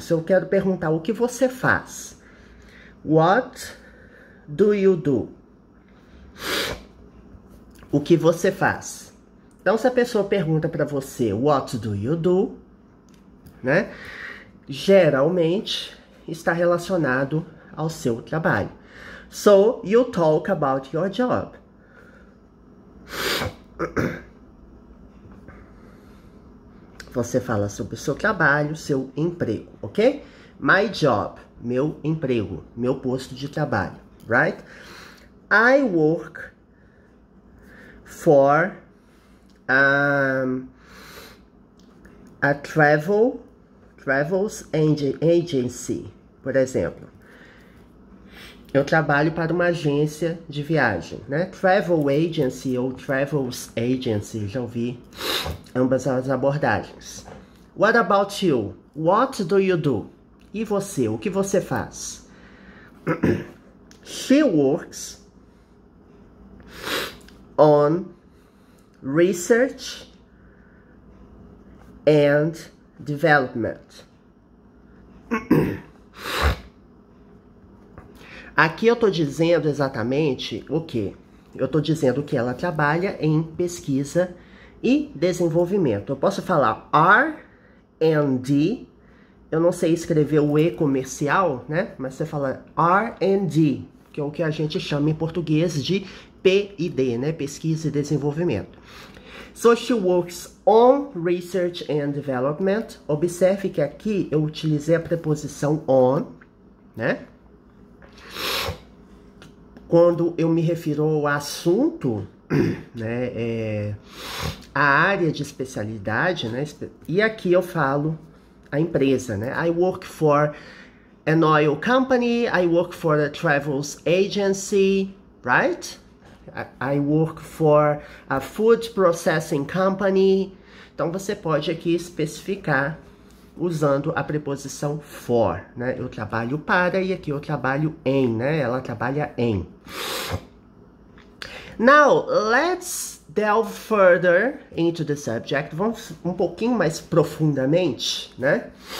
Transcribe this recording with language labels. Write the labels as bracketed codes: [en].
[pt] Se eu quero perguntar o que você faz. [en] What do you do? [pt] O que você faz? Então, se a pessoa pergunta para você, [en] what do you do? [pt] Né, geralmente está relacionado ao seu trabalho. [en] So, you talk about your job. [pt] Você fala sobre o seu trabalho, seu emprego, ok? [en] My job, [pt] meu emprego, meu posto de trabalho, right? [en] I work for a travels agency, [pt] por exemplo. Eu trabalho para uma agência de viagem, né? Travel agency ou travels agency, já ouvi ambas as abordagens. [en] What about you? What do you do? [pt] E você, o que você faz? [en] She works on research and development. [pt] Aqui eu estou dizendo exatamente o quê? Eu estou dizendo que ela trabalha em pesquisa e desenvolvimento. Eu posso falar R&D, eu não sei escrever o E comercial, né? Mas você fala R&D, que é o que a gente chama em português de P&D, né? Pesquisa e desenvolvimento. [en] So she works on research and development. [pt] Observe que aqui eu utilizei a preposição on, né? Quando eu me refiro ao assunto, né, a área de especialidade, né, e aqui eu falo a empresa, né, [en] I work for an oil company, I work for a travels agency, right? I work for a food processing company. [pt] Então você pode aqui especificar usando a preposição for, né? Eu trabalho para e aqui eu trabalho em, né? Ela trabalha em. [en] Now, let's delve further into the subject. [pt] Vamos um pouquinho mais profundamente, né?